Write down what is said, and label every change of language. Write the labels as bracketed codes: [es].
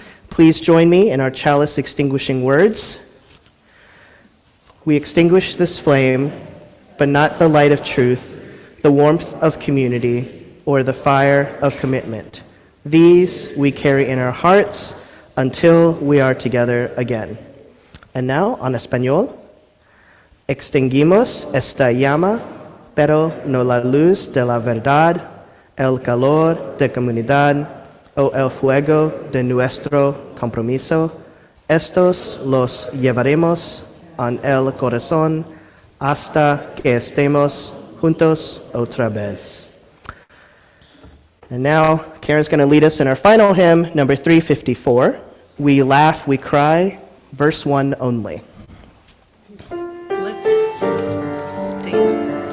[en] Please join me in our chalice extinguishing words. We extinguish this flame, but not the light of truth, the warmth of community, or the fire of commitment. These we carry in our hearts until we are together again. And now, [es] en español, extinguimos esta llama, pero no la luz de la verdad, el calor de comunidad, o el fuego de nuestro compromiso. Estos los llevaremos en el corazón hasta que estemos juntos otra vez. [en] And now, Karen's going to lead us in our final hymn, number 354. We laugh, we cry, verse 1 only. Let's stand.